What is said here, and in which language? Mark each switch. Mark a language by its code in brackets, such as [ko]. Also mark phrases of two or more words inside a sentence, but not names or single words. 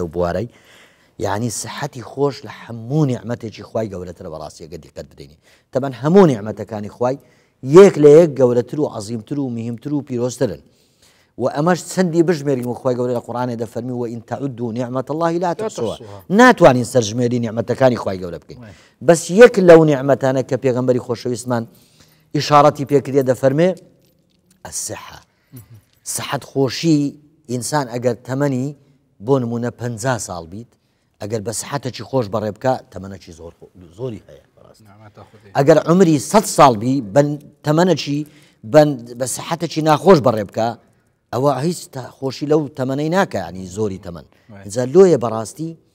[ckb] لەو بوارەی یعنی سەحەتی خۆش لە هەموو نیعمەتێکی خوای گەورەترە بەڕاستی ئەگەر دقت بدەینێ تەبەن هەموو نیعمەتەکانی خوای یەک لە یەک گەورەتر و عەزیمتر و مهمتر و پیرۆزترن و ئەمەش چەندی بژمێرین و خوای گەورە لە قورئانێ دەفەرمی [ar] وئین تەعودوا نعمەت الله لا تحصوها [ckb] ناتوانین سەرژمێری نیعمەتەکانی خوای گەورە بکەین بەس یەک لەو نیعمەتانە کە پێغەمبەری خۆشەویستمان ئیشارەتی پێکردێ دەفەرمێ الصحة سەحەت خۆشی ئینسان ئەگەر تەمەنی بۆ نمونە 50 ساڵ بیت ئەگەر بە سەحەتێکی خۆش بەڕێ بکە تەمەنێکی زۆری هەیە ئەگەر عمری 100 ساڵ بی تەمەنێکی بە سەحەتێکی ناخۆش بەڕێ بکە ئەوە هیچ خۆشی لەو تەمەنەی ناکە ینی زۆری تەمەن ئینجا لۆیە بەڕاستی